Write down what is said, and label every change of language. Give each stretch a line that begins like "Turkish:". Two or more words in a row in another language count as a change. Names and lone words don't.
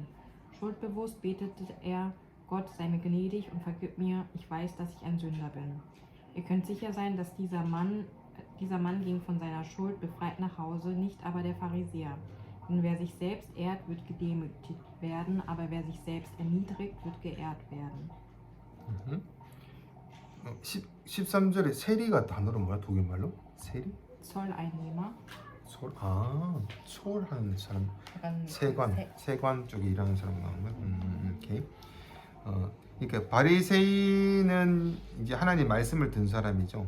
German: Schuldbewusst betete er: Gott, sei mir gnädig und vergib mir, ich weiß, dass ich ein Sünder bin. Ihr könnt sicher sein, dass dieser Mann ging von seiner Schuld befreit nach Hause, nicht aber der Pharisäer. Denn wer sich selbst ehrt, wird gedemütigt werden, aber wer sich selbst erniedrigt, wird geehrt werden.
Korean: 13절에 세리가 단어로 뭐야? 독일말로? 세리?
German: Zolleinnehmer.
Korean: 솔하는 사람. 세관 쪽에 일하는 사람 나오는 거야? 오케이. 그러니까 바리새인은 이제 하나님 말씀을 든 사람이죠.